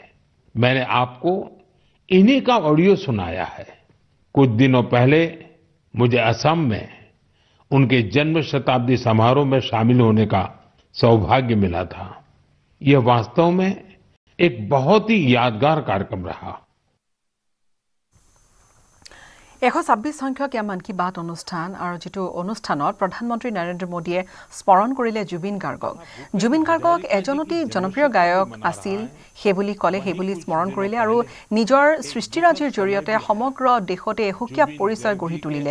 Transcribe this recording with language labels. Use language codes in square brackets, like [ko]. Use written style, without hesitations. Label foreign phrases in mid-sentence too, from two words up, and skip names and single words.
[hi] मैंने आपको इन्हीं का ऑडियो सुनाया है। कुछ दिनों पहले मुझे असम में उनके जन्म शताब्दी समारोह में शामिल होने का सौभाग्य मिला था। यह वास्तव में एक बहुत ही यादगार कार्यक्रम रहा। [as] 126 সংখ্যক মন কি বাত অনুষ্ঠান আৰু যেটো অনুষ্ঠানত প্ৰধানমন্ত্ৰী নৰেন্দ্ৰ মোদীয়ে স্মৰণ কৰিলে জুবিন গাৰ্গক। জুবিন গাৰ্গক এজনতি জনপ্ৰিয় গায়ক আছিল হেবুলি কলে হেবুলি স্মৰণ কৰিলে আৰু নিজৰ সৃষ্টিৰাজিৰ জৰিয়তে সমগ্ৰ দেশতে এহুকীয়া পৰিচয় গঢ়ি তুলিলে।